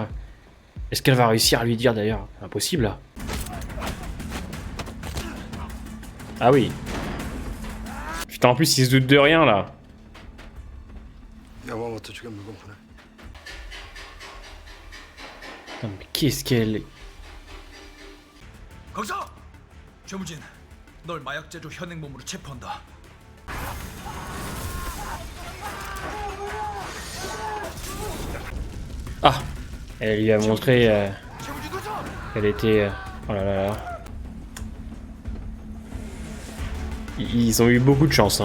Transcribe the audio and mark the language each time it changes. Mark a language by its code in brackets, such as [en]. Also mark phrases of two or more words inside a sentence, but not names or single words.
[fr] Est-ce qu'elle va réussir à lui dire d'ailleurs? Impossible là. Ah oui. Putain, en plus il se doute de rien là. Putain, mais qu'est-ce qu'elle... [ko] 거기서! 최무진, 널 마약 제조 현행범으로 체포한다. [fr] Ah, elle lui a montré qu'elle était... Oh là là là. Ils ont eu beaucoup de chance.